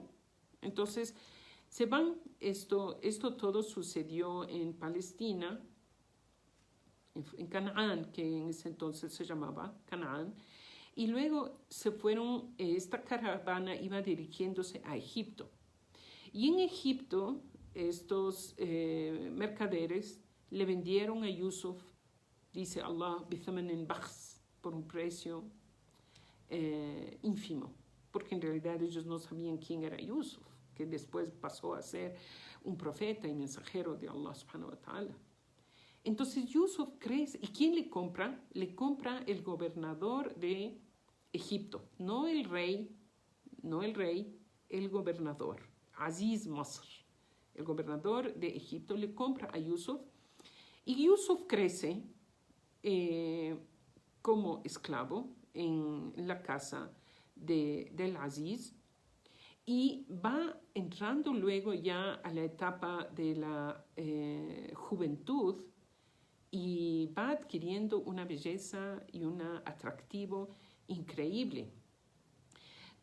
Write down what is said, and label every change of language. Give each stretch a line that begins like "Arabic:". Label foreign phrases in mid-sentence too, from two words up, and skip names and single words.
Spanish: Entonces se van, esto todo sucedió en Palestina, en Canaán, que en ese entonces se llamaba Canaán, y luego se fueron, esta caravana iba dirigiéndose a Egipto. Y en Egipto estos mercaderes le vendieron a Yusuf, dice Allah,
Arabic: بثمن بخس,
Spanish: por un precio ínfimo, porque en realidad ellos no sabían quién era Yusuf, que después pasó a ser un profeta y mensajero de Allah
Arabic: سبحانه وتعالى.
Spanish: Entonces Yusuf crece, ¿y quién le compra? Le compra el gobernador de Egipto, no el rey, el gobernador, Aziz Masr. El gobernador de Egipto le compra a Yusuf y Yusuf crece como esclavo en la casa del Aziz y va entrando luego ya a la etapa de la juventud y va adquiriendo una belleza y un atractivo increíble.